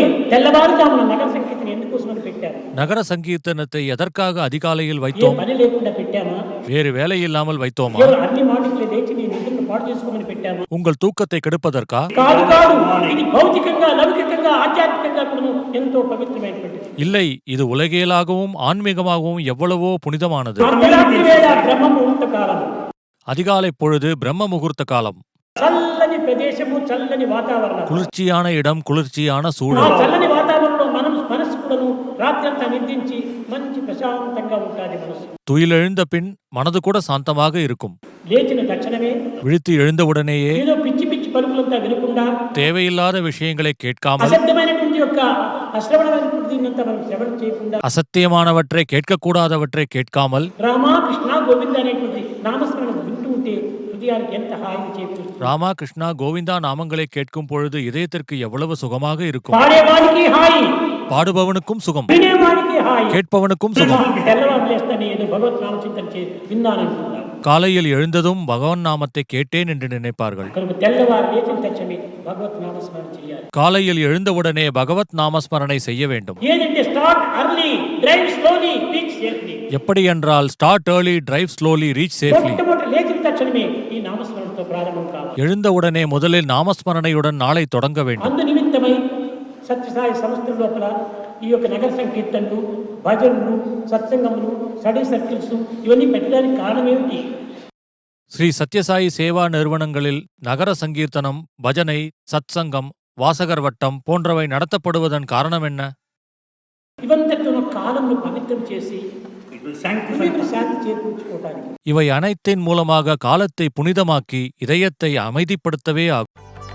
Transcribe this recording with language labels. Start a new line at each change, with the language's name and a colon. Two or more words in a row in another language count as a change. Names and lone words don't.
Telugu: తెల్లవారుజామున నగర సంకీర్తన ఎందుకోసమని పెట్టారు?
Tamil: நகர சங்கீர்த்தனத்தை எதற்காக அதிகாலையில் வைத்தோம்?
Telugu: పని లేకుండా పెట్టామా?
Tamil: வேறு வேலை இல்லாமல் வைத்தோமா?
Telugu: అన్ని మాటలు లేచి నీ నిద్రను పాడు చేసుకోమని పెట్టామా?
Tamil: உங்கள் தூக்கத்தை கெடுப்பதற்கா?
Telugu: కాదు కాదు, ఇది భౌతికంగా లౌకికంగా ఆధ్యాత్మికంగా కూడా ఎంతో పవిత్రమైనటువంటిది.
Tamil: இல்லை, இது உலகியலாகவும் ஆன்மீகமாகவும் எவ்வளவோ புனிதமானது.
Telugu: అర్ధరాత్రి వేళ బ్రహ్మ ముహూర్త కాలం,
Tamil: அதிகாலை பொழுது பிரம்ம முகூர்த்த காலம்.
Telugu: చల్లని ప్రదేశము, చల్లని వాతావరణం.
Tamil: குளிர்ச்சியான இடம், குளிர்ச்சியான ఆ சூழல்.
Telugu: చల్లని వాతావరణంలో మనసు కూడాను రాత్రంతా నిద్రించి మంచి ప్రశాంతంగా ఉంటుంది మనసు.
Tamil: துயிலெழுந்த பின் மனது கூட சாந்தமாக இருக்கும்.
Telugu: లేచిన తక్షణమే
Tamil: விழித்து எழுந்தவுடனேயே
Telugu: ఏదో పిచ్చి పిచ్చి పలుకులంతా వినకుండా,
Tamil: தேவையில்லாத விஷயங்களை கேட்காமல்,
Telugu: అసత్యమైనటువంటి యొక్క అశ్రవణమైనటువంటి మనం శ్రవణం చేయకుండా,
Tamil: அசத்தியமானவற்றை கேட்கக்கூடாதவற்றை கேட்காமல்,
Telugu: రామా కృష్ణ గోవింద అనేటువంటి నామస్మరణ వింటూ ఉంటే హృదయానికి ఎంత హాయిని చేకూరుస్తుంది.
Tamil: ராமா கிருஷ்ணா கோவிந்தா நாமங்களை கேட்கும் பொழுது இதயத்திற்கு எவ்வளவு சுகமாக இருக்கும்.
Telugu: పాడేవాడికి హాయి,
Tamil: பாடுபவனுக்கும் சுகம்,
Telugu: వినేవాడికి హాయి.
Tamil: கேட்பவனுக்கும் சுகம்.
Telugu: తెల్లవారు లేస్తానే ఏదో భగవత్ నామచింతన విన్నానంటున్నారు.
Tamil: காலையில் எழுந்ததும் பகவான் நாமத்தை கேட்டேன் என்று நினைப்பார்கள்.
Telugu: కనుక తెల్లవారు లేచిన తక్షణమే భగవత్ నామస్మరణ చేయాలి.
Tamil: காலையில் எழுந்தவுடனே பகவத் நாமஸ்மரணை செய்ய வேண்டும்.
English: ఏదంటే Start early, drive slowly, reach safely.
Tamil: எப்படி என்றால்
English: Start early, drive slowly, reach safely.
Telugu: మొట్టమొదటి లేచిన తక్షణమే ఈ నామస్మరణతో ప్రారంభం కావాలి.
Tamil: எழுந்தவுடனே முதலில் நாமஸ்மரணையுடன் நாளை தொடங்க வேண்டும்.
Telugu: అందు నిమిత్తమై సత్యసాయి సంస్థ లోపల ఈ యొక్క నగర సంకీర్తనలు, భజనలు, సత్సంగములు,
English: study circles
Telugu: ఇవన్నీ పెట్టడానికి కారణం ఏమిటి?
Tamil: ஸ்ரீ சத்யசாயி சேவா நிறுவனங்களில் நகர சங்கீர்த்தனம், பஜனை, சத்சங்கம், வாசகர் வட்டம் போன்றவை நடத்தப்படுவதன் காரணம் என்ன?
Telugu: ఇవంతటితో కాలంను పవిత్రం చేసి శాంతి చేకూర్చుకోవడానికి.
Tamil: இவை அனைத்தின் மூலமாக காலத்தை புனிதமாக்கி இதயத்தை அமைதிப்படுத்தவே ஆகும்.